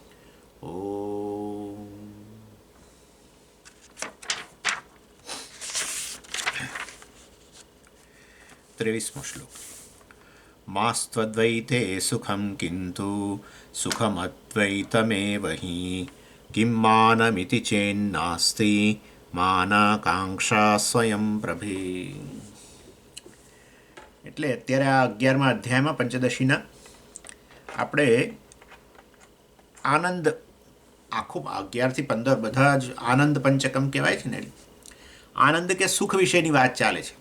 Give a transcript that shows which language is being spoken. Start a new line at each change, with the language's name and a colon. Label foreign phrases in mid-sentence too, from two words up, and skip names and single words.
Sanskrit: ओम। 23 श्लोक। मास्त्वद्वैते सुखं किन्तु सुखमद्वैतमेव हि किं मानमिति चेन्नास्ति मानाकांक्षा स्वयं प्रभे।
Gujarati: એટલે અત્યારે આ 11મા અધ્યાયમાં પંચદશીના આપણે આનંદ આખું 11 થી 15 બધા જ આનંદ પંચકમ કહેવાય છે ને, આનંદ કે સુખ વિશેની વાત ચાલે છે.